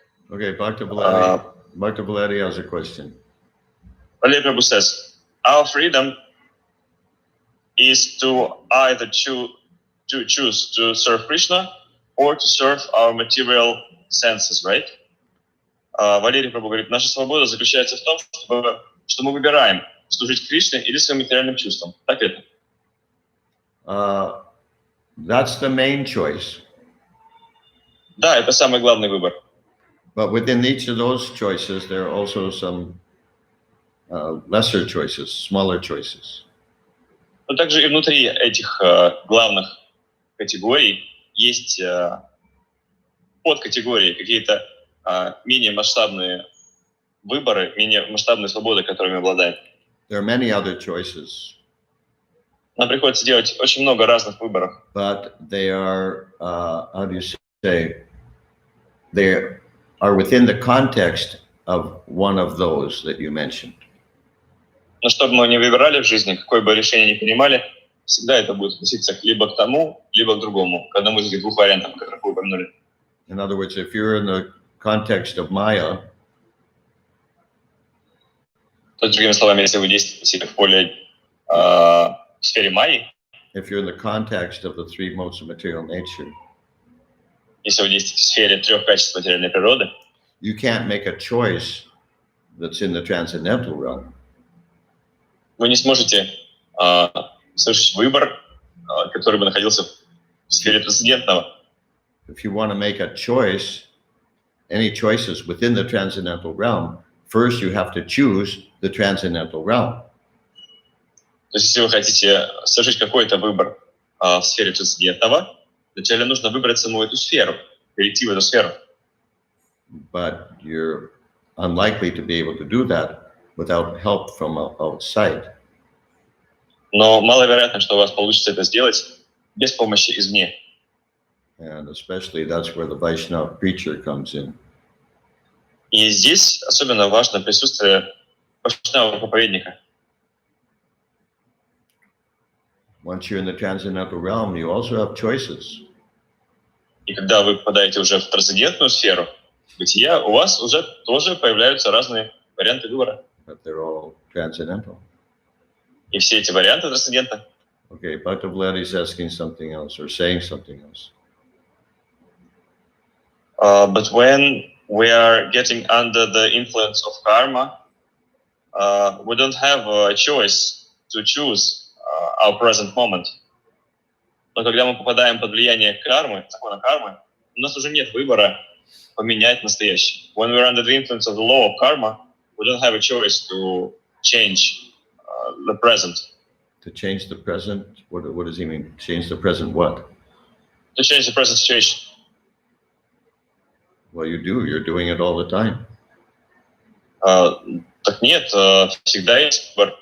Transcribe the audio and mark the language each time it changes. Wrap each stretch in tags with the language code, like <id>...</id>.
<en>Okay, Bhakta Bhalati has a question. Valley Prabhu says, our freedom is to either choose to serve Krishna or to serve our material senses, right?</en> <ru>Валерий Прабhu говорит, наша свобода заключается в том, что мы выбираем служить Кришне или своим материальным чувствам. Так это?</ru> <en>That's the main choice.</en> <ru>Да, это самый главный выбор.</ru> <en>But within each of those choices, there are also some lesser choices, smaller choices.</en> <ru>Но также и внутри этих главных категорий есть подкатегории, какие-то менее масштабные выборы, менее масштабные свободы, которыми обладаем.</ru> <en>There are many other choices.</en> <ru>Нам приходится делать очень много разных выборов.</ru> <en>But they are, how do you say, they are within the context of one of those that you mentioned.</en> <ru>Но что бы мы ни выбирали в жизни, какое бы решение ни принимали, всегда это будет относиться либо к тому, либо к другому, к одному из этих двух вариантов, которых вы упомянули.</ru> <en>In other words, if you're in the context of Maya,</en> <ru>То есть, другими словами, если вы действуете в поле в сфере майи,</ru> <en>if you're in the context of the three modes of material nature,</en> <ru>если вы действуете в сфере трех качеств материальной природы,</ru> <en>you can't make a choice that's in the transcendental realm.</en> <ru>вы не сможете совершить выбор, который бы находился в сфере трансцендентного.</ru> <en>If you want to make a choice, any choices within the transcendental realm, first you have to choose the transcendental realm.</en> <ru>То есть, если вы хотите совершить какой-то выбор в сфере трансцендентного, вначале нужно выбрать саму эту сферу, перейти в эту сферу.</ru> <en>But you're unlikely to be able to do that without help from outside.</en> <ru>Но маловероятно, что у вас получится это сделать без помощи извне.</ru> <en>And especially that's where the Vaishnava preacher comes in.</en> <ru>И здесь особенно важно присутствие вайшнава проповедника.</ru> <en>Once you're in the transcendental realm, you also have choices.</en> <ru>И когда вы попадаете уже в трансцендентную сферу бытия, у вас уже тоже появляются разные варианты выбора.</ru> <en>But they're all transcendental.</en> <ru>И все эти варианты трансцендента.</ru> <en>Okay, Bhakta Vlad is asking something else or saying something else. But when we are getting under the influence of karma, we don't have a choice to choose our present moment.</en> <ru>Но когда мы попадаем под влияние кармы, закона кармы, у нас уже нет выбора поменять настоящее.</ru> <en>When we're under the influence of the law of karma, we don't have a choice to change the present. To change the present, what does he mean? Change the present what? To change the present situation. Well, you do. You're doing it all the time.</en> <ru>Так нет, всегда есть выбор.</ru>